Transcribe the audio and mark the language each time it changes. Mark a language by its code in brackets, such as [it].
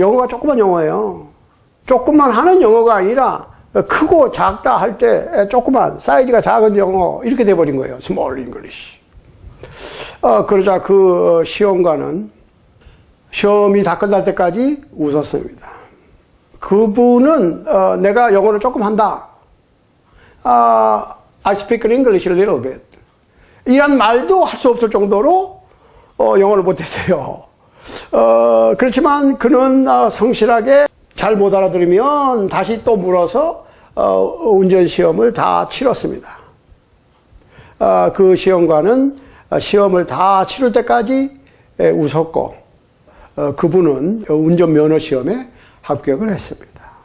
[ko] 영어가 조그만 영어예요. 조금만 하는 영어가 아니라 크고 작다 할 때 조그만 사이즈가 작은 영어 이렇게 돼버린 거예요. [en] small English. [ko] 그러자 그 시험관은 시험이 다 끝날 때까지 웃었습니다. 그분은 내가 영어를 조금 한다. [en] I speak English a little bit. [ko] 이란 말도 할 수 없을 정도로 영어를 못했어요. 그렇지만 그는 성실하게 잘 못 알아들으면 다시 또 물어서 운전시험을 다 치렀습니다. 그 시험관은 시험을 다 치를 때까지 웃었고 그분은 운전면허 시험에 합격을 했습니다.